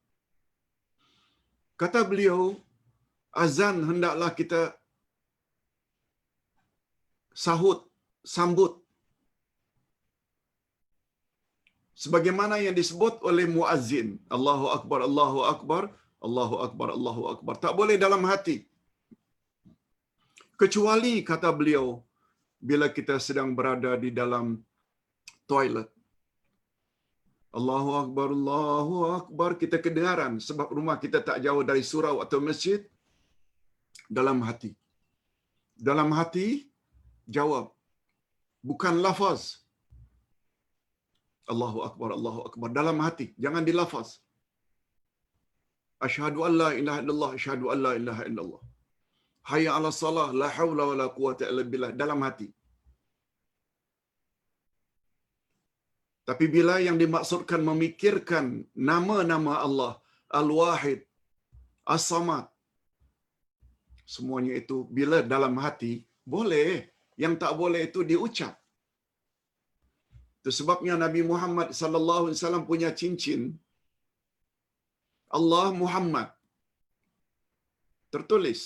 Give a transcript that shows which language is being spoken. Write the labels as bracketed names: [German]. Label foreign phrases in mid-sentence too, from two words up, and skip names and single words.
[Malay] Kata beliau, azan hendaklah kita sambut sebagaimana yang disebut oleh muazzin, [Arabic] الله أكبر، الله أكبر، الله أكبر، الله أكبر. [Malay] Tak boleh dalam hati. Kecuali kata beliau bila kita sedang berada di dalam toilet. [Arabic] الله أكبر، الله أكبر, [Malay] kita kedengaran sebab rumah kita tak jauh dari surau atau masjid. Dalam hati. Dalam hati jawab. Bukan lafaz. [Arabic] الله أكبر، الله أكبر. [Malay] Dalam hati. Jangan dilafaz. [Arabic] أشهد أن لا إله إلا الله، أشهد أن لا إله إلا الله. حي على الصلاة، لا حول ولا قوة إلا بالله. [Malay] Dalam hati. Tapi bila yang dimaksudkan memikirkan nama-nama Allah, Al-Wahid, As-Samad, semuanya itu bila dalam hati, boleh. Yang tak boleh itu diucap. Itu sebabnya Nabi Muhammad [Arabic] صلى الله عليه وسلم [Malay] punya cincin Allah Muhammad tertulis.